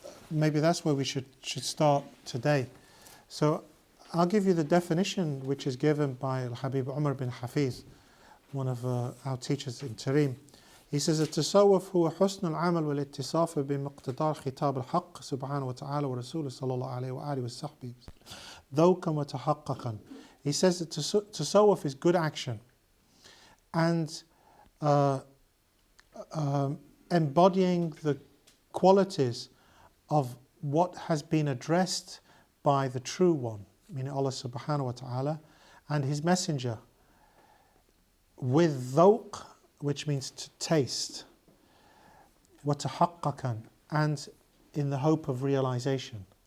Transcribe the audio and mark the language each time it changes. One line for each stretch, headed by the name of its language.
English: Maybe that's where we should start today. So I'll give you the definition which is given by Al-Habib Umar bin Hafiz, one of our teachers in Tarim. He says,
Arabic: التصوف هو حسن العمل والاتصاف بمقتضى خطاب الحق سبحانه وتعالى ورسوله صلى الله عليه وآله وصحبه ذوقا وتحققا.
English: He says that tasawwuf is good action and embodying the qualities of what has been addressed by the True One, meaning Allah subhanahu wa ta'ala, and His Messenger, with dhawq, which means to taste, wa tahaqqaqan, and in the hope of realization.